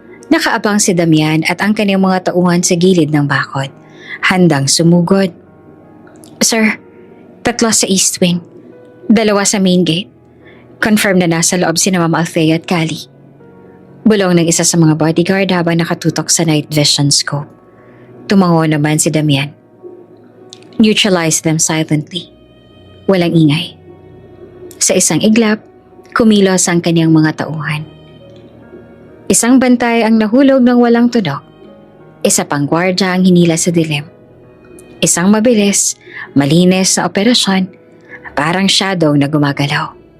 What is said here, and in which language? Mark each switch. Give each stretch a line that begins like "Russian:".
Filipino: Nakaabang si Damian at ang kanyang mga tauhan sa gilid ng bakod, handang sumugod. Sir, 3 sa East Wing, 2 sa main gate. Confirm na nasa loob si Ma'am Althea at Callie. Bulong ng isa sa mga bodyguard habang nakatutok sa night vision scope. Tumango naman si Damian.
English: Neutralize them silently.
Filipino: Walang ingay. Sa isang iglap, kumilos ang kanyang mga tauhan. Isang bantay ang nahulog ng walang tunog. Isa pang gwardya ang hinila sa dilim. Isang mabilis, malinis na operasyon, parang shadow na gumagalaw.